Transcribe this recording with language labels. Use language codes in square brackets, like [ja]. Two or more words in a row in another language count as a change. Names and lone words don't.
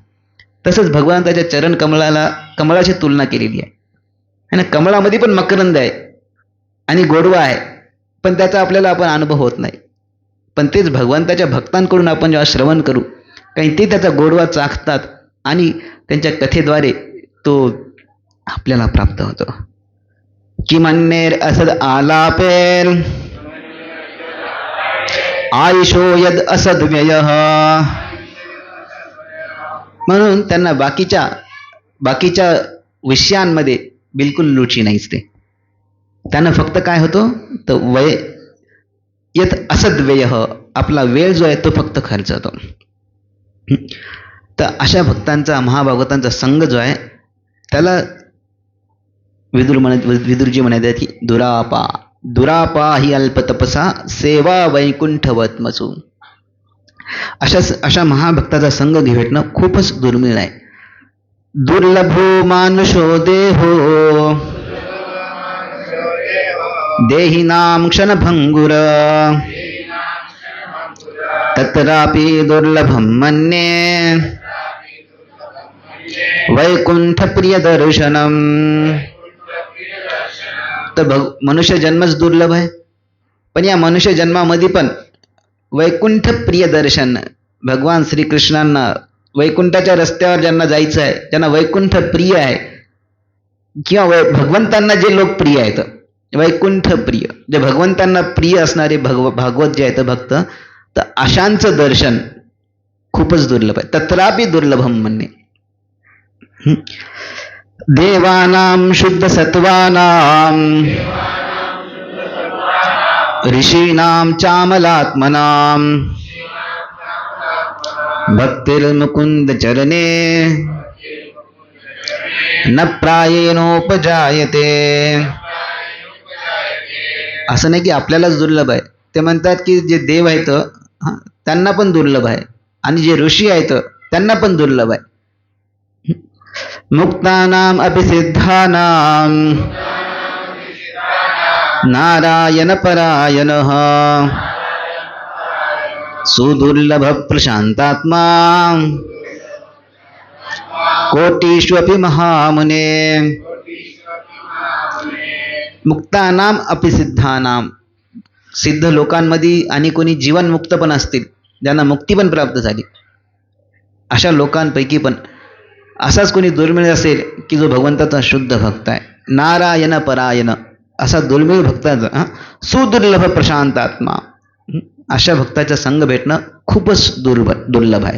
[mr] तसंच भगवंताच्या चरण कमळाची तुलना केलेली आहे, ना. कमळामध्ये पण मकरंद आहे आणि गोडवा आहे, पण त्याचा आपल्याला आपण अनुभव होत नाही. पण तेच भगवंताच्या भक्तांकडून आपण जेव्हा श्रवण करू, कारण ते त्याचा गोडवा चाखतात आणि त्यांच्या कथेद्वारे तो आपल्याला प्राप्त होतो. [sa] किमन्नेर असद आलापेर आयुषो यद असद व्यय. [mr] म्हणून त्यांना बाकीच्या विषयांमध्ये बिलकुल रुची नाहीच. त्यांना फक्त काय होतं तर [sa] यत असद व्यय, [mr] आपला वेळ जो आहे तो फक्त खर्च होतो. तर अशा भक्तांचा, महाभागवतांचा संघ जो आहे त्याला विदुरजी म्हणायचे की [sa] दुरापा दुरापा ही अल्पतपसा सेवा वैकुंठवत्मसू. [mr] अशा महाभक्ताचा संघ भेटणं खूपच दुर्मिळ आहे. [sa] दुर्लभो मानुषो देहो देहिनां क्षणभंगुर तत्रापि दुर्लभं मन्ये वैकुंठ प्रिय दर्शनम. [mr] तर मनुष्य जन्मच दुर्लभ आहे, पण या मनुष्य जन्मामध्ये पण [sa] वैकुंठ प्रिय दर्शन, [mr] भगवान श्रीकृष्णांना वैकुंठाच्या रस्त्यावर ज्यांना जायचं आहे, ज्यांना वैकुंठ प्रिय आहे, किंवा भगवंतांना जे लोक प्रिय आहेत, वैकुंठ प्रिय, जे भगवंतांना प्रिय असणारे भागवत जे आहेत भक्त, तर अशांचं दर्शन खूपच दुर्लभ आहे. [sa] तत्रापि दुर्लभम म्हणणे. देवानां शुद्ध सत्वानां ऋषीणां चामलात्मनां भक्तिर्मुकुंद चरणे न प्रायेणोपजायते. [mr] असं नाही की आपल्यालाच दुर्लभ आहे. ते म्हणतात की जे देव आहेत त्यांना पण दुर्लभ आहे, आणि जे ऋषी आहेत त्यांना पण दुर्लभ आहे. [sa] मुक्तानाम अपि सिद्धानाम नारायण परायणः सुदुर्लभ प्रशांतात्मा कोटीष्वपि महामुने. मुक्तानाम अपि सिद्धानाम, [mr] सिद्ध लोकांमध्ये आणि कोणी जीवनमुक्त पण असतील, ज्यांना मुक्ती पण प्राप्त झाली, अशा लोकांपैकी पण असाच कोणी दुर्मिळ असेल की जो भगवंताचा शुद्ध भक्त आहे, [sa] नारायण परायण, [mr] असा दुर्मिळ भक्ताचा [sa] सुदुर्लभ प्रशांतात्मा, [mr] अशा भक्ताचा संघ भेटणं खूपच दुर्लभ आहे.